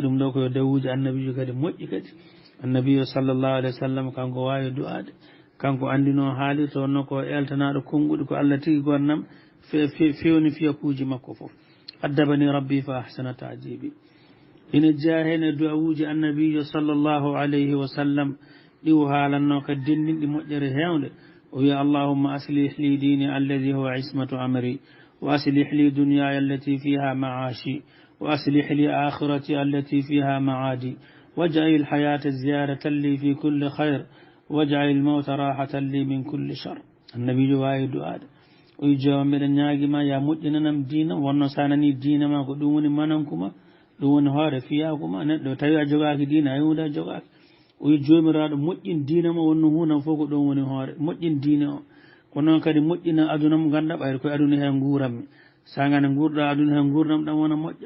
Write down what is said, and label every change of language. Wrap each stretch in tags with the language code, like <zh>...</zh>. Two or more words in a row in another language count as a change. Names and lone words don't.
<ff>ɗum ɗo koyo dawuji annabijo kadi moƴƴi kadi annabiyo</ff> <ar>صلى الله عليه وسلم</ar> <ff>kanko wawi du'ade kanko andino haali to wonno ko eltanaɗo konguɗi ko Allah tigi gonnam fewni fiyakuji makko foof</ff> <ar>أدبني ربي فأحسن تأديبي</ar> <ff>ina jaa hen e du'awuji annabijo</ff> <ar>صلى الله عليه وسلم</ar> <ff>ɗiwo haalanno kadi dendinɗi moƴƴere hewnde o wiya</ff> <ar>اللهم أصلح لي ديني الذي هو عصمة أمري وأصلح لي دنياي التي فيها معاشي وأصلح لي آخرتي التي فيها معادي واجعل الحياة زيادة لي في كل خير واجعل الموت راحة لي من كل شر</ar> <ff>annabijo wawi du'ade o wi joma mbeɗa ñaguima ya moƴƴinanam diina wonno sa nani diina ma ko ɗum woni manankuma ɗum woni hoore fiyakuma neɗɗo tawi a jogaki diina a hunde a jogaki o wi jomiraɗo moƴƴin diina ma wonno hunam fof ko ɗon woni hoore moƴƴin diina o ko noon kadi moƴƴina aduna mo ganda ɓayde koye aduna he guurammi sa gane gurɗa aduna he gurdam ɗam wona moƴƴam</ff>